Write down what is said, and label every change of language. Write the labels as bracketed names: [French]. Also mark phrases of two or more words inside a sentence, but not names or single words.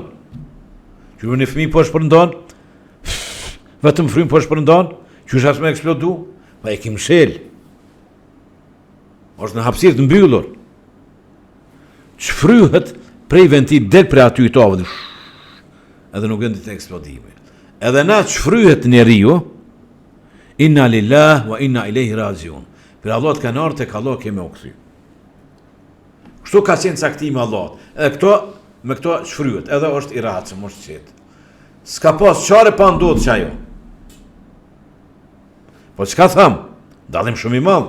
[Albanian] Që një fëmijë po shpërndon, vetëm frym po shpërndon, që është me eksplodu, pa e kim shel. Është në hapësirë të mbyllur. Çfryhet prej ventit del për aty të avullit. Edhe nuk gjendet eksplodimi. Edhe na çfryhet njeriu, [Arabic] إنا لله وإنا إليه راجعون. [Albanian] Për Allah të kanë ardhur tek Allah kemi u kthy. Kështu ka qenë caktimi Allahut. Edhe me këto çfryhet, edhe është i rahatshëm, është qetë. S'ka pas çare pa ndodhur çajo. Po çka tham? Dallim shumë i madh.